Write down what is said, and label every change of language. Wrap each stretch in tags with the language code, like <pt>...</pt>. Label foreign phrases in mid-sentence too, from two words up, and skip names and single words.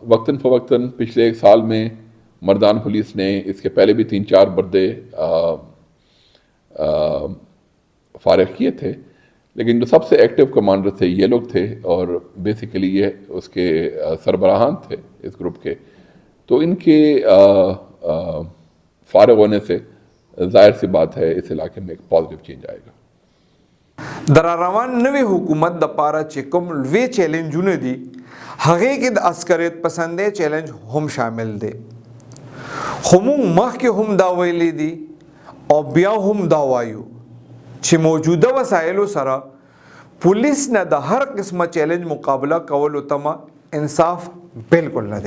<ur>وقتاً فوقتاً پچھلے 1 سال میں مردان پولیس نے اس کے پہلے بھی 3-4 بردے فارغ کیے تھے. لیکن جو سب سے</ur> <en>active commander</en> <ur>تھے یہ لوگ تھے، اور بیسیکلی یہ اس کے سربراہان تھے اس گروپ کے. تو ان کے فارغ ہونے سے ظاہر سی بات ہے اس علاقے میں ایک</ur> <en>positive change</en> <ur>آئے گا.</ur> <ps>دراروان نوی حکومت د پاره چې کوم لوی چیلنجونه دي هغه کې د عسکریت پسندې چیلنج هم شامل دي. خو موږ مخکې هم دا ویلي دي او بیا هم دا وایو چې موجوده وسایلو سره پولیس نه د هر قسمه چیلنج مقابله کولو تمه انصاف بالکل نه دی.</ps>